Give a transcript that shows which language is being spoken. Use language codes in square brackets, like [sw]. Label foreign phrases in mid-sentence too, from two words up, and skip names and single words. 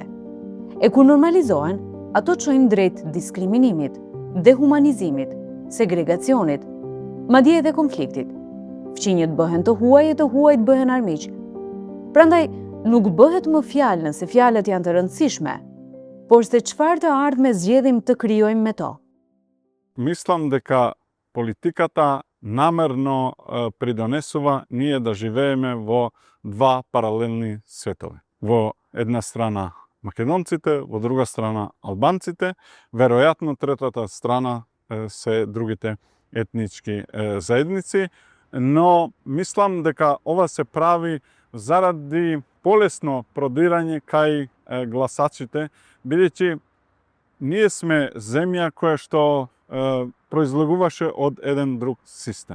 [sq] E kur normalizohen, ato çojnë drejt diskriminimit, dehumanizimit, segregacionit, madje edhe konfliktit. Fqinjët bëhen të huaj e të huajt bëhen armiq. Prandaj, nuk bëhet më fjalë nëse fjalët janë të rëndësishme, por se çfarë të ardhme zgjedhim të krijojmë me to. [mk] Мислам дека политиката намерно придонесува ние да живееме во два паралелни светови. Во една страна македонците, во друга страна албанците, веројатно третата страна се другите етнички заедници, но мислам дека ова се прави заради полесно продирање кај гласачите, бидејќи ние сме земја која што произлегуваше од еден друг систем.